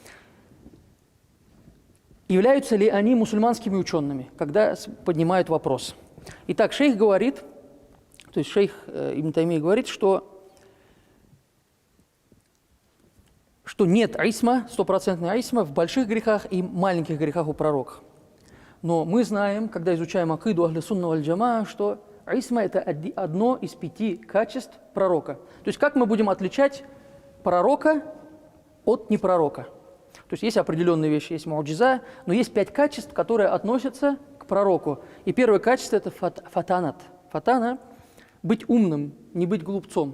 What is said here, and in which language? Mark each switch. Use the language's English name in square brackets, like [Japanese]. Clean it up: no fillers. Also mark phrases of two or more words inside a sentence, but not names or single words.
[Russian] Являются ли они мусульманскими учеными, когда поднимают вопрос? Итак, шейх говорит, то есть шейх Ибн Таймия говорит, что нет исма, 100% исма в больших грехах и маленьких грехах у пророка. Но мы знаем, когда изучаем акиду [Arabic] أهل السنة والجماعة, [Russian] что исма – это одно из 5 качеств пророка. То есть как мы будем отличать пророка от непророка? То есть есть определенные вещи, есть му'джиза, но есть 5 качеств, которые относятся к пророку. И первое качество – это фатанат. Фатана – быть умным, не быть глупцом.